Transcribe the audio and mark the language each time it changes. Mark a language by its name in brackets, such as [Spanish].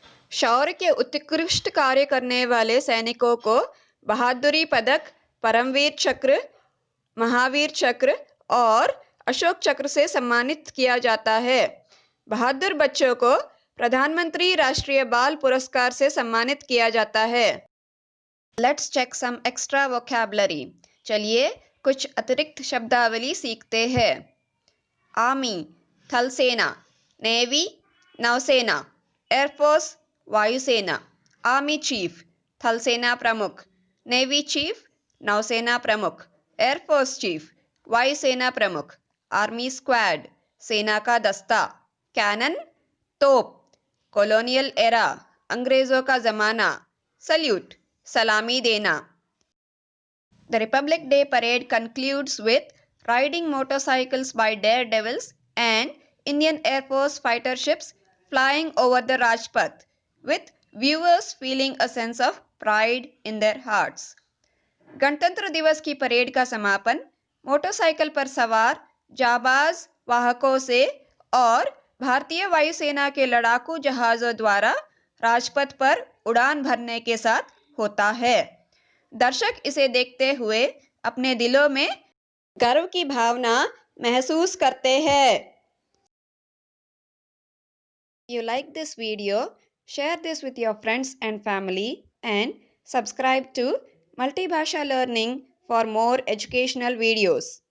[Hindi] शौर्य के उत्कृष्ट कार्य करने वाले सैनिकों को बहादुरी पदक, परमवीर चक्र, महावीर चक्र और अशोक चक्र से सम्मानित किया जाता है। बहादुर बच्चों को प्रधानमंत्री राष्ट्रीय बाल पुरस्कार से सम्मानित किया जाता है। [English] Let's check some extra vocabulary. [Hindi] चलिए कुछ अतिरिक्त शब्दावली सीखते हैं। आर्मी थल सेना, नेवी नौसेना, एयरफोर्स वायुसेना। आर्मी चीफ थल सेना प्रमुख, नेवी चीफ नौसेना प्रमुख, एयरफोर्स चीफ वायुसेना प्रमुख। आर्मी स्क्वाड सेना का दस्ता। कैनन तोप, कॉलोनियल एरा अंग्रेजों का जमाना। सल्यूट सलामी देना। [English] The Republic Day parade concludes with riding motorcycles by daredevils and Indian Air Force fighter ships flying over the Rajpath, with viewers feeling a sense of pride in their hearts. [Hindi] गणतंत्र दिवस की parade का समापन motorcycle पर सवार जाबाज वाहकों से और भारतीय वायुसेना के लड़ाकू जहाज़ों द्वारा राजपथ पर उड़ान भरने के साथ होता है। दर्शक इसे देखते हुए अपने दिलों में गर्व की भावना महसूस करते हैं। [English] You like this video? Share this with your friends and family and subscribe to Multibhasha Learning for more educational videos.